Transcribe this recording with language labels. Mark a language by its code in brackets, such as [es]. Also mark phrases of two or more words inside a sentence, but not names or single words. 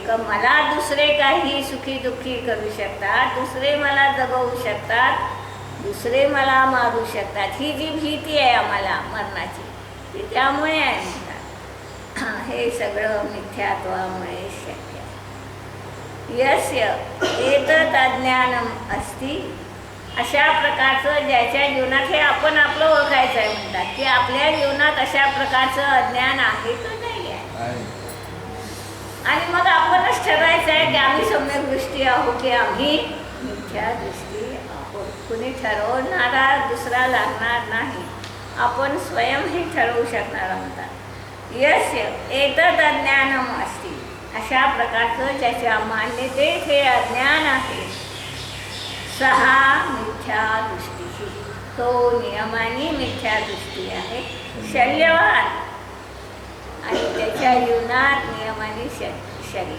[mr] का मला दुसरे काही सुखी दुःखी करू शकतात, दुसरे मला जगवू शकतात, दुसरे मला मारू शकतात. ही जी भीती आहे आम्हाला मरणाची ती त्यामुळे आहे म्हणतात. हे सगळं मिथ्यात्वामुळे शक्य आहे. [sa] यस्य एतत् अज्ञानम अस्ति. [mr] अशा प्रकारचं ज्याच्या जीवनात, हे आपण आपलं ओळखायचं आहे म्हणतात की आपल्या जीवनात अशा प्रकारचं अज्ञान आहे का नाही आहे. आणि मग आपणच ठरवायचं आहे की आम्ही सम्यक दृष्टी आहो की आम्ही मिथ्या दृष्टी आहोत. कुणी ठरवणारा दुसरा लागणार नाही, आपण स्वयं हे ठरवू शकणार म्हणतात. [sa] यस्य एतत् अज्ञानम अस्ति. [mr] अशा प्रकारचं ज्याच्या मान्यतेत हे अज्ञान आहे, सहा मिथ्या दृष्टी, तो नियमाने मिथ्या दृष्टी आहे. शल्यवान आणि त्याच्या जीवनात नियमाने शल्य.